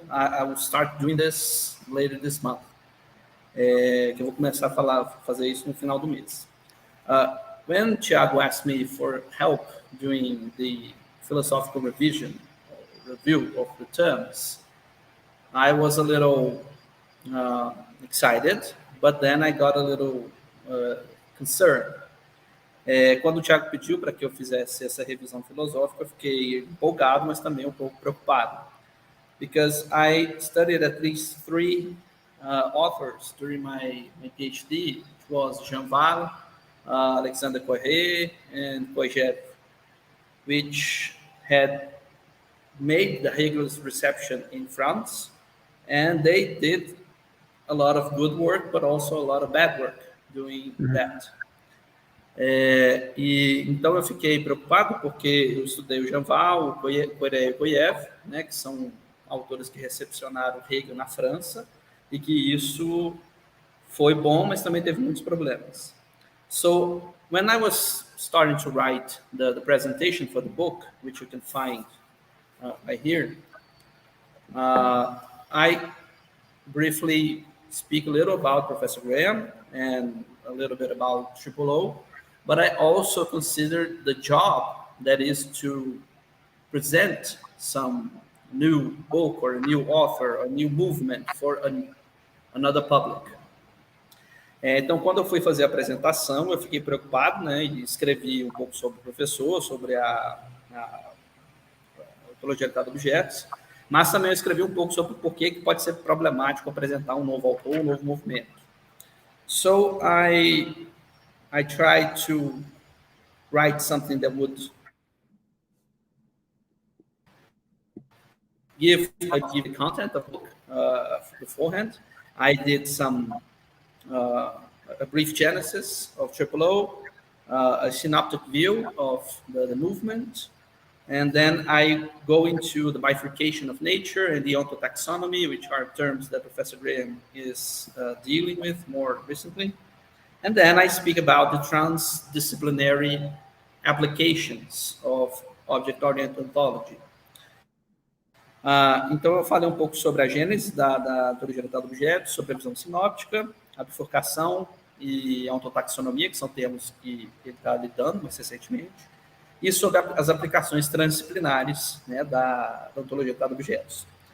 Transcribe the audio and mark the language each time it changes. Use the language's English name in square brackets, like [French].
[English] I will start doing this later this month. [Portuguese] Que eu vou começar a fazer isso no final do mês. [English] When Thiago asked me for help doing the philosophical review of the terms, I was a little excited, but then I got a little concerned. [Portuguese] Quando o Thiago pediu para que eu fizesse essa revisão filosófica, eu fiquei empolgado, mas também um pouco preocupado. [English] Because I studied at least 3 authors during my PhD. It was 𝕆𝔶𝕁𝔼𝕋𝕆 ℚ𝕌𝔸𝕃 and ℚ𝕆𝔶𝕁, which had made the Hegel's reception in France, and they did a lot of good work, but also a lot of bad work doing that. [Portuguese] Então eu fiquei preocupado porque eu estudei o 𝕆𝔶𝕁, o ℚ𝕆𝔶𝕁, né, que são autores que recepcionaram Hegel na França, e que isso foi bom, mas também teve muitos problemas. [English] So when I was starting to write the presentation for the book, which you can find right here, I briefly speak a little about Professor Graham and a little bit about 𝕆𝔶𝕁, but I also consider the job that is to present some new book or a new author, or a new movement for another public. [Portuguese] Então, quando eu fui fazer a apresentação, eu fiquei preocupado, né, e escrevi um pouco sobre o professor, sobre a ontologia de objetos, mas também eu escrevi um pouco sobre por que pode ser problemático apresentar um novo autor, um novo movimento. [English] So I tried to write something that would give the content of the book beforehand. I did a brief genesis of 𝕆𝔶𝕁, a synoptic view of the movement, and then I go into the bifurcation of nature and the ontotaxonomy, which are terms that Professor Graham is dealing with more recently. And then I speak about the transdisciplinary applications of object-oriented ontology. [Portuguese] Então eu falei um pouco sobre a gênese da ontologia de objetos, sobre a visão sinóptica, a bifurcação e a ontotaxonomia, que são termos que ele está lidando mais recentemente, e sobre as aplicações transdisciplinares, né, da ontologia de objetos.